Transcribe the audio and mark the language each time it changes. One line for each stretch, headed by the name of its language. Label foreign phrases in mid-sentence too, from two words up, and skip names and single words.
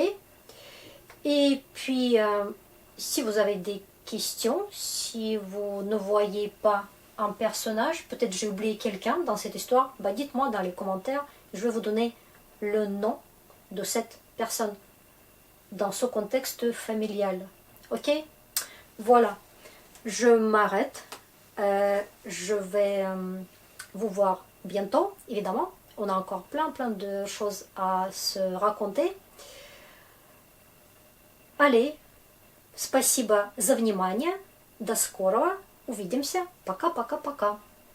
French: Et puis, si vous avez des questions, si vous ne voyez pas un personnage, peut-être j'ai oublié quelqu'un dans cette histoire, bah dites-moi dans les commentaires, je vais vous donner le nom de cette personne dans ce contexte familial. Ok? Voilà. Je m'arrête. Je vais vous voir bientôt, évidemment. On a encore plein de choses à se raconter. Allez,
Russian: спасибо за внимание. До скорого. Увидимся. Пока-пока-пока.